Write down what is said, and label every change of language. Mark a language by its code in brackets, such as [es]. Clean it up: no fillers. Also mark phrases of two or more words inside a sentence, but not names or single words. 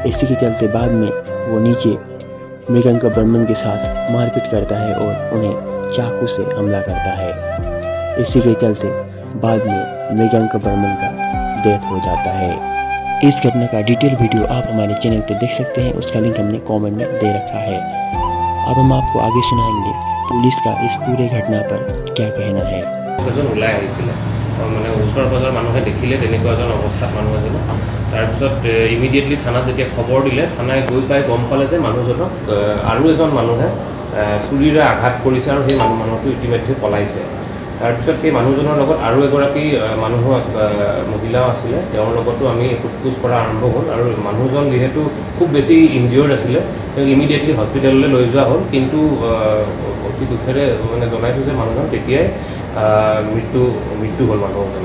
[hi] इसी के चलते बाद में वो नीचे मृगांक बर्मन के साथ मारपीट करता है और उन्हें चाकू से हमला करता है। इसी के चलते बाद में मृगांक बर्मन का डेथ हो जाता है। इस घटना का [en] detail video [hi] आप हमारे चैनल पर देख सकते हैं, उसका लिंक हमने कमेंट में दे रखा है। अब हम आपको आगे सुनाएंगे पुलिस का इस पूरे घटना पर क्या कहना है। [as] মানে ওচৰ পাজৰ মানুহে দেখিলে তেনেকুৱা এজন অৱস্থাত মানুহ এজনক তাৰপিছত ইমিডিয়েটলি থানাত যেতিয়া খবৰ দিলে থানাই গৈ পাই গম পালে যে মানুহজনক আৰু এজন মানুহে চুৰিৰে আঘাত কৰিছে আৰু সেই মানুহটো ইতিমধ্যে পলাইছে। তাৰপিছত সেই মানুহজনৰ লগত আৰু এগৰাকী মানুহো মহিলাও আছিলে, তেওঁৰ লগতো আমি সোধপোছ কৰা আৰম্ভ হ'ল আৰু মানুহজন যিহেতু খুব বেছি ইনজিয়ৰ্ড আছিলে তেওঁক ইমিডিয়েটলি হস্পিটেললৈ লৈ যোৱা হ'ল, কিন্তু অতি দুখেৰে মানে জনাইছোঁ যে মানুহজন তেতিয়াই মৃত্যু হ'ল মানুহজন।